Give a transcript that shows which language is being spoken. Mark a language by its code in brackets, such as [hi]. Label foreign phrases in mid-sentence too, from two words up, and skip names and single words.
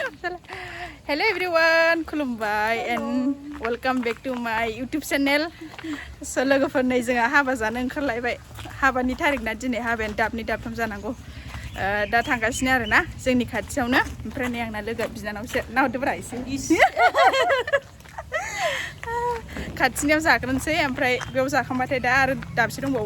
[en] Hello everyone, खुलुमबाय and welcome back to my YouTube channel. [brx] So लोगोफोरनै जोंहा हाबा जानो ओंखारलायबाय. हाबानि थारिखना दिनै हाबायानो दाबनै दाबथाम जानांगौ. दा थांगासिनो आरो ना जोंनि खाथियावनो. ओमफ्राय नै आंना लोगो बिनानावसो नाहरदोब्रा एसे. खाथिनियाव जाग्रोनोसै ओमफ्राय बेयाव जाखांबाथाय दा आरो दाबसे दंबावो.